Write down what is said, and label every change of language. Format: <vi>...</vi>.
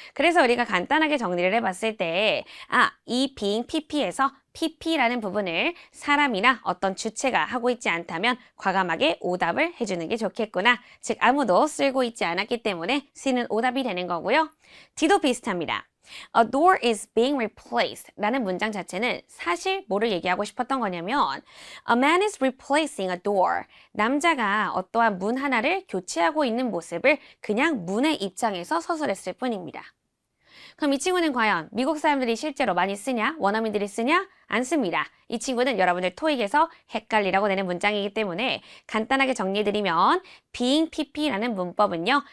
<ko>그래서 우리가 간단하게 정리를 해봤을 때 이 being PP에서 PP라는 부분을 사람이나 어떤 주체가 하고 있지 않다면 과감하게 오답을 해주는 게 좋겠구나. 즉 아무도 쓸고 있지 않았기 때문에 C는 오답이 되는 거고요. D도 비슷합니다.</ko> <en>A door is being replaced</en> <ko>라는 문장 자체는 사실 뭐를 얘기하고 싶었던 거냐면</ko> <en>A man is replacing a door.</en> <ko>남자가 어떠한 문 하나를 교체하고 있는 모습을 그냥 문의 입장에서 서술했을 뿐입니다. 그럼 이 친구는 과연 미국 사람들이 실제로 많이 쓰냐? 원어민들이 쓰냐? 안 씁니다. 이 친구는 여러분들 토익에서 헷갈리라고 내는 문장이기 때문에 간단하게 정리해드리면 being PP라는 문법은요.</ko>